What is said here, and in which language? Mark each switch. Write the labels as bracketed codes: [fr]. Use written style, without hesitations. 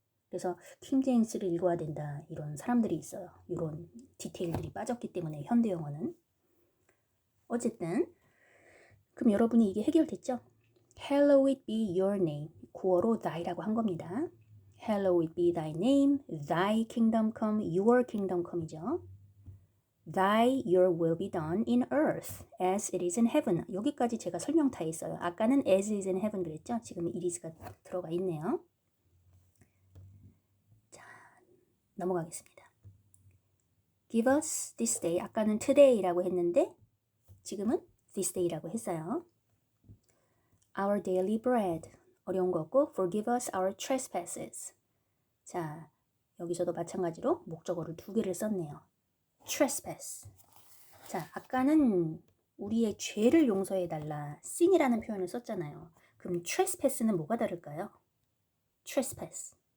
[ko] 그래서 킹제임스를 읽어야 된다 이런 사람들이 있어요. 이런 디테일들이 빠졌기 때문에 현대 영어는 어쨌든 그럼 여러분이 이게 해결됐죠? [en] Hallowed be your name. [ko] 구어로 thy라고 한 겁니다. [en] Hallowed be thy name. Thy kingdom come. Your kingdom come이죠. Thy your will be done in earth as it is in heaven. [ko] 여기까지 제가 설명 다 했어요. 아까는 [en] as is in heaven [ko] 그랬죠? 지금 [en] it is [ko] 가 들어가 있네요. 자, 넘어가겠습니다. [en] Give us this day. [ko] 아까는 today라고 했는데 지금은 this day라고 했어요. [en] Our daily bread. [ko] 어려운 거 없고 [en] forgive us our trespasses. [ko] 자, 여기서도 마찬가지로 목적어를 두 개를 썼네요. [en] trespass. [ko] 자, 아까는 우리의 죄를 용서해달라 sin이라는 표현을 썼잖아요. 그럼 trespass는 뭐가 다를까요? [en] trespass.